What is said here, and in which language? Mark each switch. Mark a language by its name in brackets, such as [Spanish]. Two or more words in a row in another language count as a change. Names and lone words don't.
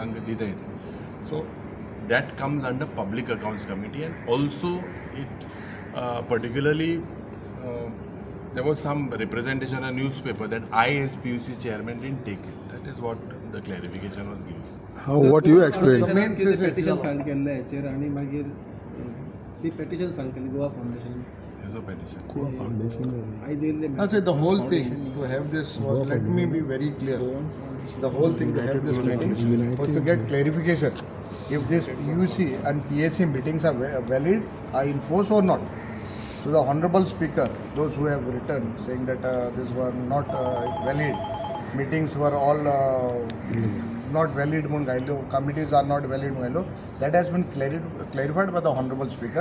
[English] So that comes under Public Accounts Committee, and also it particularly there was some representation in a newspaper that I as PUC chairman didn't take it. That is what the clarification was given. How what you explained? petition file [Konkani] केल्ले हेचेर आनी मागीर ती [English] petition file [Konkani] केली गोवा फाउंडेशन. [English] There's a petition. Goa Foundation. [Konkani] आयज येयल्ले [English] I said the whole thing to have this was, let me be very clear. The whole thing to have this meeting was to get clarification. If this PUC and PAC meetings are valid, are enforced or not. So the Honorable Speaker, those who have written saying that this were not valid, meetings were all not valid, committees are not valid, that has been clarified by the Honorable Speaker.